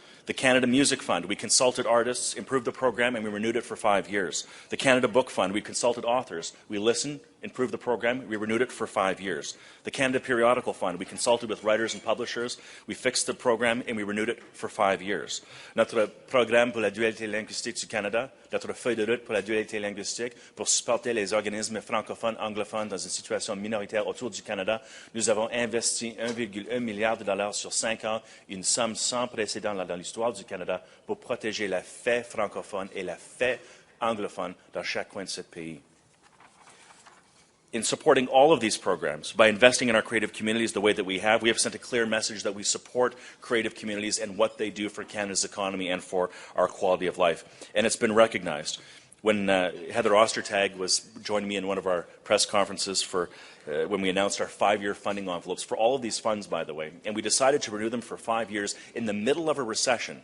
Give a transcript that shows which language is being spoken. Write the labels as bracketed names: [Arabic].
[English] The Canada Music Fund, we consulted artists, improved the program, and we renewed it for 5 years. The Canada Book Fund, we consulted authors. We listened, improved the program, we renewed it for 5 years. The Canada Periodical Fund, we consulted with writers and publishers. We fixed the program, and we renewed it for 5 years. [French] Notre programme pour la dualité linguistique du Canada, notre feuille de route pour la dualité linguistique, pour supporter les organismes francophones, anglophones dans une situation minoritaire autour du Canada, nous avons investi 1,1 milliard de dollars sur 5 ans, une somme sans précédent dans l'histoire du Canada pour protéger la fée francophone et la fée anglophone dans chaque coin de ce pays. [English] In supporting all of these programs, by investing in our creative communities the way that we have sent a clear message that we support creative communities and what they do for Canada's economy and for our quality of life. And it's been recognized. When Heather Ostertag was joining me in one of our press conferences for when we announced our 5-year funding envelopes for all of these funds, by the way, and we decided to renew them for 5 years in the middle of a recession.